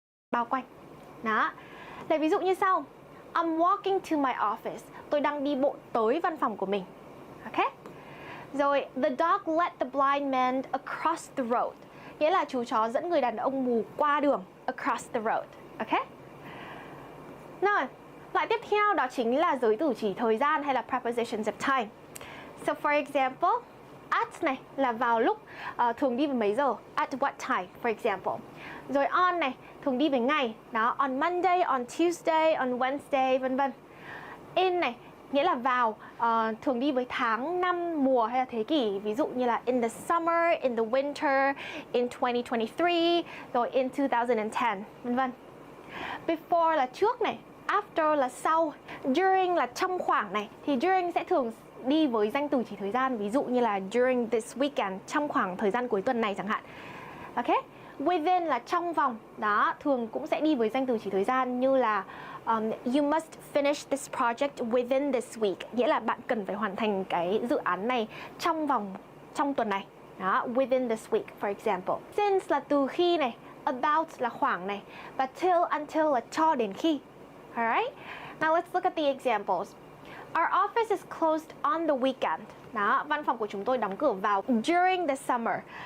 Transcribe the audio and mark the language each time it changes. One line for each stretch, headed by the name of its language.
Vietnamese: Bao quanh. Đó. Lấy ví dụ như sau.
English: I'm walking to my office.
Vietnamese: Tôi đang đi bộ tới văn phòng của mình.
English: Ok. Rồi, the dog led the blind man across the road.
Vietnamese: Nghĩa là chú chó dẫn người đàn ông mù qua đường.
English: Across the road.
Vietnamese: Ok. Rồi, loại tiếp theo đó chính là giới từ chỉ thời gian hay là prepositions of time.
English: So for example,
Vietnamese: at này là vào lúc, thường đi vào mấy giờ,
English: at what time for example.
Vietnamese: Rồi on này thường đi với ngày, đó,
English: on Monday, on Tuesday, on Wednesday,
Vietnamese: vân vân. In này nghĩa là vào, thường đi với tháng, năm, mùa hay là thế kỷ, ví dụ như là
English: in the summer, in the winter,
Vietnamese: in 2023, rồi in 2010, vân vân. Before là trước này, after là sau, during là trong khoảng này, thì during sẽ thường đi với danh từ chỉ thời gian, ví dụ như là
English: during this weekend,
Vietnamese: trong khoảng thời gian cuối tuần này chẳng hạn. Ok, Within là trong vòng. Đó, thường cũng sẽ đi với danh từ chỉ thời gian như là
English: you must finish this project within this week,
Vietnamese: nghĩa là bạn cần phải hoàn thành cái dự án này trong tuần này.
English: Đó, within this week for example.
Vietnamese: Since là từ khi này, about là khoảng này, và till, until là cho đến khi.
English: Alright? Now let's look at the examples. Our office is closed on the weekend.
Vietnamese: Đó, văn phòng của chúng tôi đóng cửa vào
English: during the summer.